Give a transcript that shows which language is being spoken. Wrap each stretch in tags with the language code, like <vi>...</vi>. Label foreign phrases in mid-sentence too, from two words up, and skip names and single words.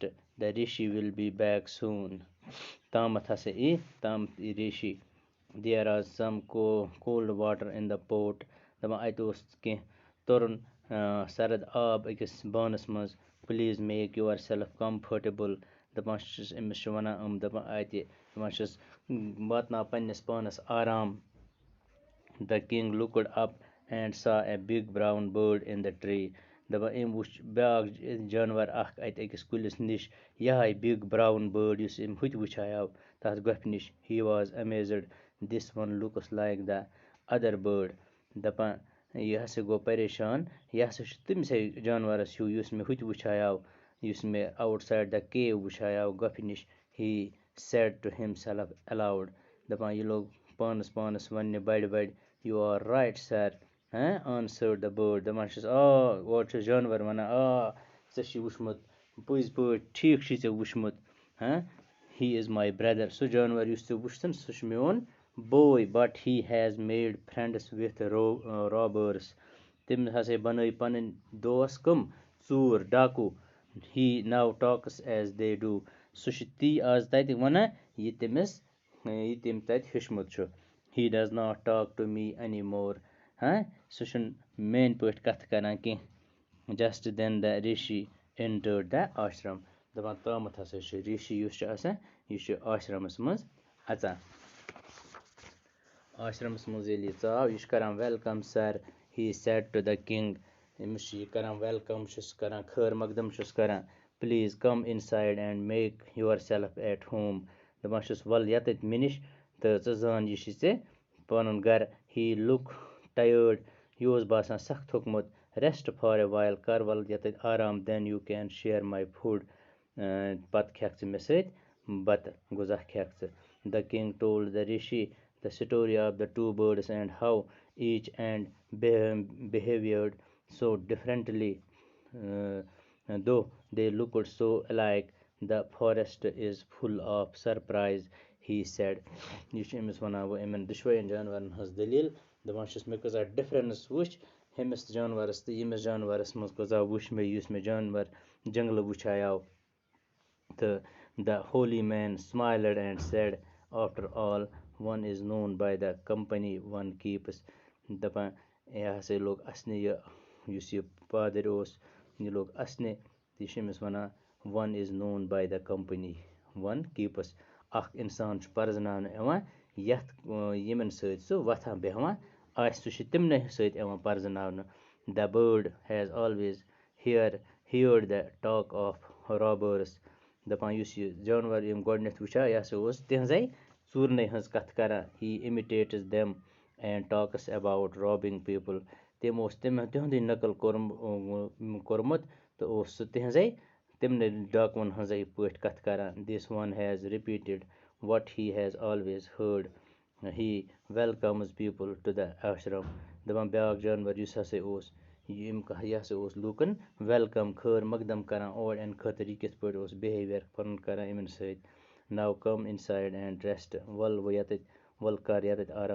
<en>The rishi will be back soon.</en> <ks>تامَتھ ہسا تامَتھ ای ریشی.</ks> <en>There are some cold water in the pot.</en> <ks>دَپان اَتہِ اوس کینٛہہ تُرُن سرد آب أکِس بانَس منٛز.</ks> <en>Please make your self comfortable.</en> <ks>دَپان چھُس أمِس چھُ وَنان دَپان اَتہِ دَپان چھُس واتناو پنٛنِس پانَس آرام.</ks> <en>The king looked up and saw a big brown bird in the tree.</en> <ks>دَپان أمۍ وٕچھ بیٛاکھ جانوَر اَکھ اَتہِ أکِس کُلِس نِش. یِہوٚے</ks> <en>big brown bird</en> <ks>یُس أمۍ ہُتہِ وٕچھایو تَتھ گۄپھِ نِش.</ks> <en>He was amazed. This one looks like the other bird.</en> <ks>دَپان یہِ ہسا گوٚو پریشان. یہِ ہسا چھُ تٔمۍسٕے جانوَرَس ہیوٗ یُس مےٚ ہُتہِ وٕچھایو یُس مےٚ</ks> <en>out side the cave</en> <ks>وٕچھایو گۄپھِ نِش.</ks> <en>He said to him self aloud.</en> <ks>دَپان یہِ لوٚگ پانَس وَننہِ بَڑِ</ks> <en>You are right sir. Answered the bird.</en> <ks>دَپان چھُس اورٕ چھُس جانوَر وَنان ژےٚ چھی وٕچھمُت پٔزۍ پٲٹھۍ ٹھیٖک چھی ژےٚ وٕچھمُت.</ks> <en>He is my brother.</en> <ks>سُہ جانوَر یُس ژےٚ وٕچھتھن سُہ چھُ میون بوے.</ks> <en>But he has made friends with robbers.</en> <ks>تٔمۍ ہسا بنٲے پَنٕنۍ دوس کٕم ژوٗر ڈاکوٗ.</ks> <en>He now talks as they do.</en> <ks>سُہ چھُ تی آز تَتہِ وَنان یہِ تٔمۍ تَتہِ ہیوٚچھمُت چھُ.</ks> <en>He does not talk to me any more.</en> <ks>سُہ چھُنہٕ میٛانہِ پٲٹھۍ کَتھٕ کَران کینٛہہ.</ks> <en>Just then the rishi entered the ashram.</en> <ks>دَپان تامَتھ ہسا چھُ ریشی یُس چھُ آسان یہِ چھُ آشرمَس منٛز اَژان. آشرمَس منٛز ییٚلہِ یہِ ژاو یہِ چھُ کران</ks> <en>welcome sir. He said to the king.</en> <ks>أمِس چھُ یہِ کران ویلکم چھُس کران خٲر مقدم چھُس کران.</ks> <en>Please come in side and make your self at home.</en> <ks>دَپان چھُس وَل یَتَتھ مےٚ نِش تہٕ ژٕ زان یہِ چھِ ژےٚ پَنُن گرٕ.</ks> <en>He look tired.</en> <ks>یہِ اوس باسان سخ تھوٚکمُت.</ks> <en>Rest for a while.</en> <ks>کر وَل یَتَتھ آرام.</ks> <en>Then you can share my food.</en> <ks>پَتہٕ کھٮ۪کھ ژٕ مےٚ سۭتۍ بَتہٕ. غذا کھٮ۪کھ ژٕ.</ks> <en>The king told the rishi the story of the two birds and how each and behaved so differently though they looked so alike. The forest is full of surprise. He said.</en> <ks>یہِ چھُ أمِس وَنان وۄنۍ یِمن دۄشوَیَن جانوَرن ہٕنٛز دٔلیٖل. دَپان چھُس مےٚ کۭژاہ ڈِفرَنٕس وٕچھ ہُمِس جانوَرَس تہٕ ییٚمِس جانوَرَس منٛز کۭژاہ وٕچھ مےٚ یُس مےٚ جانوَر جنٛگلہٕ وٕچھایو.</ks> <en>تہٕ the holy man smiled and said after all one is known by the company one keeps.</en> <ks>دَپان یہِ ہسا لوٚگ اَسنہِ یہِ یُس یہِ پادٕرۍ اوس یہِ لوٚگ اَسنہِ. تہٕ یہِ چھُ أمِس وَنان</ks> <en>one is known by the company one keeps.</en> <ks>اکھ اِنسان چھُ پَرزناونہٕ یِوان یَتھ یِمن سۭتۍ سُہ وۄتھان بیٚہوان آسہِ. سُہ چھُ تِمنٕے سۭتۍ یِوان پَرزناونہٕ.</ks> <en>The bird has always heard the talk of robbers.</en> <ks>دَپان یُس یہِ جانوَر یِم گۄڈٕنٮ۪تھ وٕچھان یہِ ہسا اوس تِہنٛزے ژوٗرنٕے ہٕنٛز کَتھٕ کران.</ks> <en>He imitates them and talks about robbing people.</en> <ks>تٔمۍ اوس تِہُنٛدُے نقل کوٚرمُت تہٕ اوس سُہ تِہنٛزے تِمنٕے ڈاکوٗوَن ہٕنٛزے پٲٹھۍ کَتھٕ کران.</ks> <en>This one has repeated what he has always heard. He welcomes people to the ashram.</en> <ks>دَپان بیٛاکھ جانوَر یُس ہسا اوس یہِ ہسا اوس لوٗکَن ویلکم خٲر مقدم کران اور یِنہٕ خٲطرٕ. یہِ کِتھ پٲٹھۍ اوس بِہیوِیر پَنُن کران یِمن سۭتۍ.</ks> <en>Now come in side and rest.</en> <ks>وَل کر یَتَتھ آرام.</ks>